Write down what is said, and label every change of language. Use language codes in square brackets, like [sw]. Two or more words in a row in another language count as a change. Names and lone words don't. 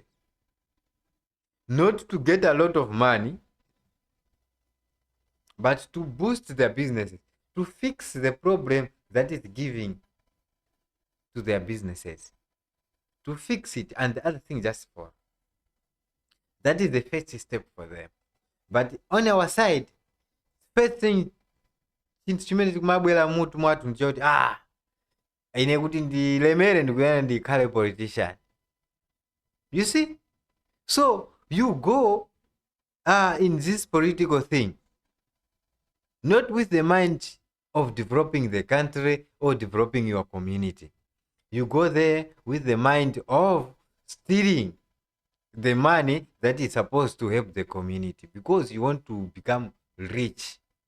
[en] Not to get a lot of money, but to boost their businesses, to fix the problem that is giving to their businesses, to fix it, and the other thing just for. That is the first step for them. But on our side, first thing, [ny] chintu chimene chikumabwera mutu mwathu nchoti ine kuti ndilemere ndikuyana ndikhale politician. [en] You see? So you go in this political thing, not with the mind of developing the country or developing your community. You go there with the mind of stealing the money that is supposed to help the community because you want to become rich.